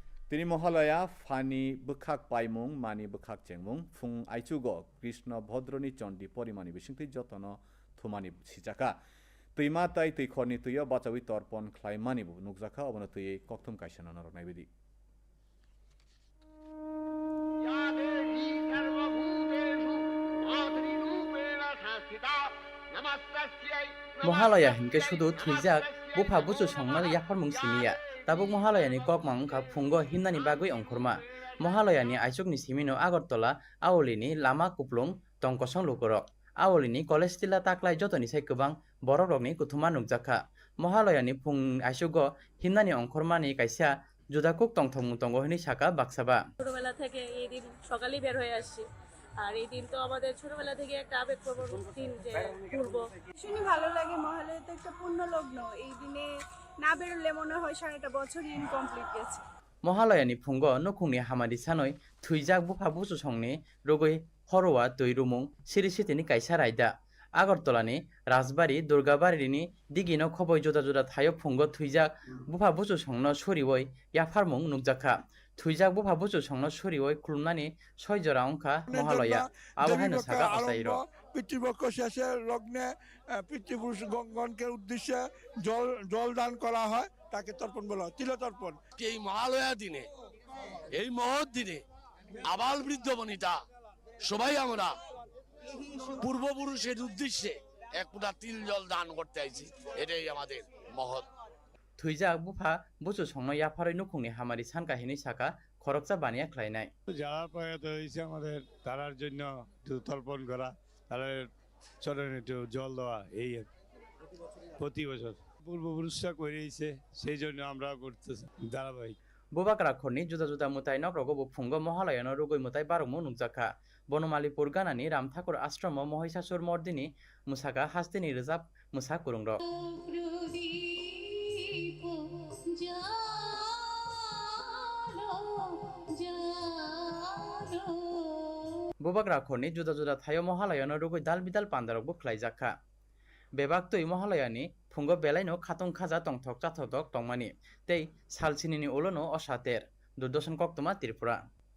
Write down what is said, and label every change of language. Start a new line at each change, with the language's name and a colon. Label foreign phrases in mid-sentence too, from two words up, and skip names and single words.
Kok Borok: তিনি মহালয়া ফানি বখাক পাইমুং মানি বখাক চেংমুং ফুং আইচুগ কৃষ্ণ ভদ্রনি চন্ডি পরিমানি বিসিংতি যতন থুমানি সিজাকা তৈমা তাই তৈখরনি তৈয় বাচাউই তর্পণ খ্লাইমানিবু নুকজাখা অবন তৈয়ে কক্তম কাইসানা নরকনাই বিদি মহালয়া হিনকে শুধু থুইজাক বুফা বুচু সংনার ইয়াফারমুং সিমিয়া tabuk Mahalayani kokmang ka phungo himnani bagui ongkhorma Mahalayani aisukni simino Agartala awolini lama kuplung tongkosong lukorok awolini college tila taklai jotoni sai kwbang borokrokni kuthuma nukjakha Mahalayani phung aisugo himnani ongkhormani kaisa judakuk tongthomung tongo hini saka baksaba
Bangla: ছোটবেলা থেকে এই দিন সকালেই বের হয়ে আসছি আর এই দিন তো আমাদের ছোটবেলা থেকে একটা আবেগপ্রবণ দিন যে ঘুরবো ভীষণই ভালো লাগে মহালয়া তো একটা পূর্ণ লগ্ন এই দিনে না বেরোলে মনে হয় সারাটা বছরই ইনকমপ্লিট গেছে
Kok Borok: Mahalayani phungo nukungni hamadi sanoi thuijak bufa busu songni rogoi horowa toirumung sirisitini kaisa raida Agartolani Rajbari Durgabarini digino khoboi joda joda thayo phungo thuijak bufa busu songno soriwoi yafarmung nukjakha thuijak bufa busu songno soriwoi khulumnani 6 jora ongkha Mahalaya awahaino saka asairo
Bangla: পিতৃপক্ষ শেষের লগ্নে পিতৃপুরুষগণকে উদ্দেশ্যে জল দান করা হয় তাকে তর্পণ বলা হয় তিলতর্পণ এই মহালয়া দিনে এই মহৎ দিনে আবাল বৃদ্ধ বনিতা সবাই আমরা পূর্বপুরুষের উদ্দেশ্যে এক ফুটা তিল জল দান করতে আইছি এটাই আমাদের মহৎ
Kok Borok: thuijak bufa busu songno yafaroi nukungni hamari sanka hini saka khoroksa baniya khlainai
Bangla: যারা প্রয়াত হয়েছে আমাদের তারার জন্য তর্পণ করা তাদের চরণে একটু জল দেওয়া এই প্রতি বছর পূর্বপুরুষরা করেছে সেই জন্য আমরা করতেছি ধারাবাহিক
Kok Borok: Bubak rakhorni juda juda mutai nokrogo bo phungo Mahalayano rugoi mutai barungmo nukjakha Bonomalipur ganani Ramthakur Ashromo Mohishasur Mordini musaka hastini rijab musa kurungrok Bubak rakhorni juda juda thayo Mahalayano rugoi dal bidal pandarokbo khlaijakha Bebak tui Mahalayani phungo belaino khatung khaja tongthok chathok tongmani tei salsinini olono osater Durdoshan Koktoma Tripura